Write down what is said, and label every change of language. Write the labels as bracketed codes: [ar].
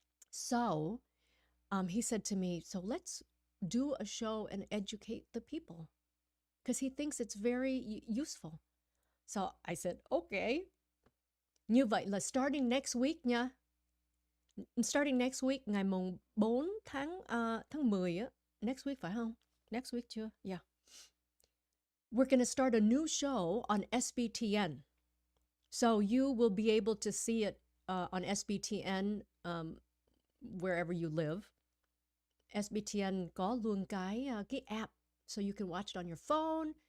[en] So he said to me, so let's do a show and educate the people, because he thinks it's very useful. So I said, okay. [vi] Như vậy là [en] starting next week [vi] nha. [en] Starting next week, [vi] ngày mùng 4 tháng 10 á. [en] Next week [vi] phải không? [en] Next week [vi] chưa? [en] Yeah. We're going to start a new show on SBTN. So you will be able to see it on SBTN wherever you live. SBTN [vi] có luôn cái app, [en] so you can watch it on your phone.